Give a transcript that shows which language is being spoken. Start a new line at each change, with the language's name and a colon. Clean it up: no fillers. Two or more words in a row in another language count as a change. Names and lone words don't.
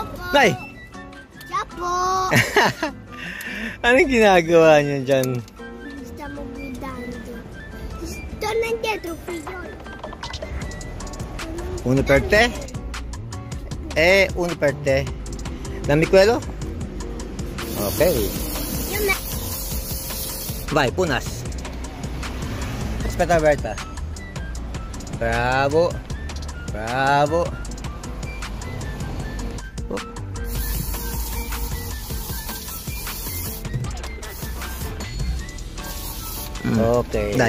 Filipino: Nay! Siya po. Anong ginagawa niyo dyan? Gusto mo gudando. Gusto nandiyan, trophy yun.
Italian: Uno per te? Uno per te. Dammi quello? Okay.
Filipino: Yun na.
Italian: Vai, punas. Aspetta, Berta. Bravo. Bravo. Oh. Okay. Dai.